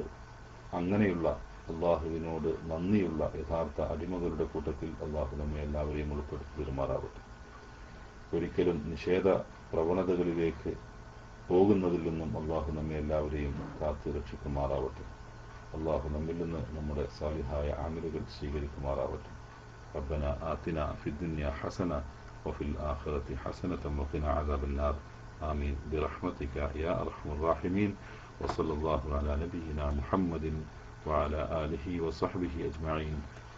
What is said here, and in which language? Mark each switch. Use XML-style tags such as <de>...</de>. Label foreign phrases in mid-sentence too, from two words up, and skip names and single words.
<ml>അങ്ങനെയുള്ള അള്ളാഹുവിനോട് നന്ദിയുള്ള യഥാർത്ഥ അടിമകളുടെ കൂട്ടത്തിൽ അള്ളാഹു നമ്മെ എല്ലാവരെയും ഉൾപ്പെടുത്തി പെരുമാറാവട്ടെ. ഒരിക്കലും നിഷേധ പ്രവണതകളിലേക്ക് പോകുന്നതിൽ നിന്നും അള്ളാഹു നമ്മെ എല്ലാവരെയും കാത്തു രക്ഷിക്കുമാറാവട്ടെ. അള്ളാഹു നമ്മിൽ നിന്ന് നമ്മുടെ സാലിഹായ അമലുകൾ സ്വീകരിക്കുമാറാവട്ടെ.</ml> <ar>ربنا آتنا في الدنيا حسنة وفي الآخرة حسنة وقنا عذاب النار آمين برحمتك يا أرحم الراحمين. وصلى الله على نبينا محمد وعلى آله وصحبه أجمعين.</ar>